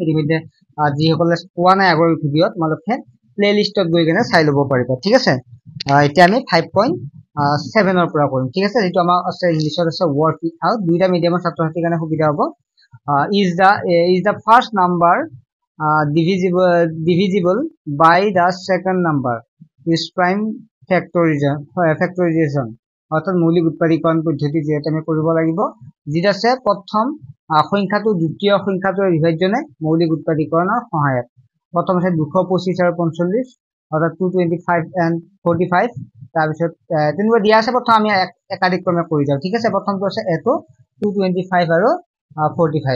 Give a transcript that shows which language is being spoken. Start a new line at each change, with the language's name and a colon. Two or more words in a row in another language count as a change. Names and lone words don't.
Assamese: ইতিমধ্যে যিসকলে পোৱা নাই আগৰ ভিডিঅ' তোমালোকে প্লে লিষ্টত গৈ কেনে চাই ল'ব পাৰিবা। ঠিক আছে, এতিয়া আমি 5.7 পৰা কৰিম। ঠিক আছে, যিটো আমাৰ আছে ইংলিছত আছে
English: work it out.
Assamese: দুইটা মিডিয়ামৰ ছাত্ৰছাত্ৰীৰ কাৰণে সুবিধা হ'ব।
English: is the first number divisible by the second number is prime factorization
Assamese: অর্থাৎ মৌলিক উৎপাদীকরণ পদ্ধতি যেটা আমি কৰিব লাগিব। যেটা আছে প্ৰথম সংখ্যাটো দ্বিতীয় সংখ্যাটোৰ বিভাজনে মৌলিক উৎপাদীকৰণৰ সহায়ত। প্ৰথম আছে 225 আৰু 45 অৰ্থাৎ 225 and 45। তাৰপিছত তেনেকুৱা দিয়া আছে, প্ৰথম আমি একাধিক ক্ৰমে কৰি যাওঁ। ঠিক আছে, প্ৰথমটো আছে এটো 225 আৰু 45।